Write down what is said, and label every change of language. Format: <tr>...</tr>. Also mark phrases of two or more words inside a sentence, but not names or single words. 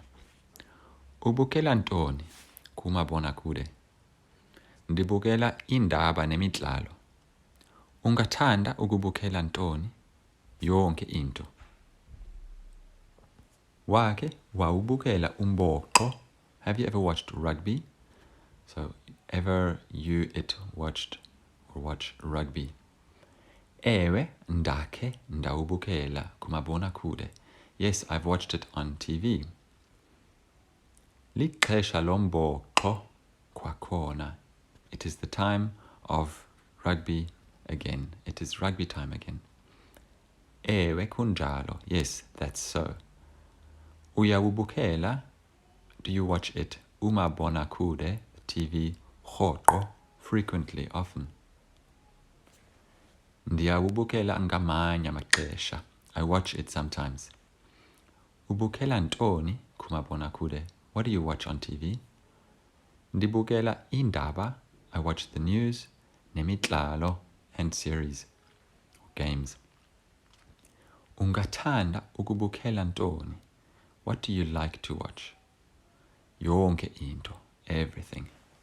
<xh>Ubukela ntoni kumabonakude? Ndibukela iindaba nemidlalo. Ungathanda ukubukela ntoni? Yonke into. Wake wawubukela umbhoxo?</xh> <en>Have you ever watched rugby? So, ever watch rugby?</en> <xh>Ewe, ndake ndawubukela kumabonakude.</xh> <en>Yes, I've watched it on TV.</en> <xh>Lixesha lombhoxo kwakhona.</xh> <en>It is the time of rugby again. It is rugby time again.</en> <xh>Ewe, kunjalo.</xh> <en>Yes, that's so. Uyawubukela? Do you watch it?</en> <xh>Umabonakude TV rhoqo,</xh> <en>frequently, often.</en> <xh>Ndiyawubukela ngamanye amaxesha.</xh> <en>I watch it sometimes.</en> <xh>Ubukela ntoni kumabonakude?</xh> <en>What do you watch on TV?</en> <xh>Ndibukela iindaba.</xh> <en>I watch the news, nemidlalo, and series, games.</en> <xh>Ungathanda ukubukela ntoni?</xh> <en>What do you like to watch?</en> <xh>Yonke into, everything.</xh>